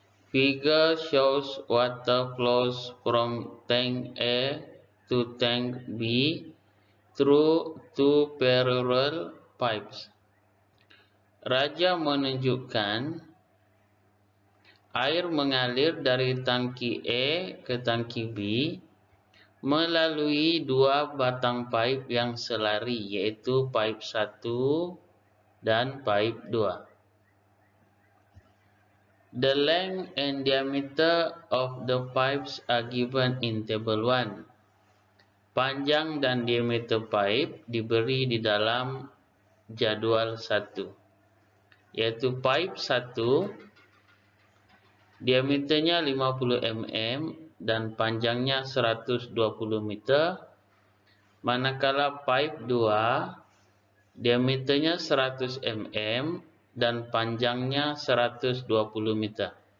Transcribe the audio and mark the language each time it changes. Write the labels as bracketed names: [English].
[English] Figure shows water flows from tank A to tank B through two parallel pipes. [Malay] Raja menunjukkan air mengalir dari tangki A ke tangki B melalui dua batang pipe yang selari, yaitu pipe 1 dan pipe 2. [English] The length and diameter of the pipes are given in table 1. [Malay] Panjang dan diameter pipe diberi di dalam jadwal 1, yaitu pipe 1 diameternya 50 mm dan panjangnya 120 meter, manakala pipe 2 diameternya 100 mm dan panjangnya 120 meter.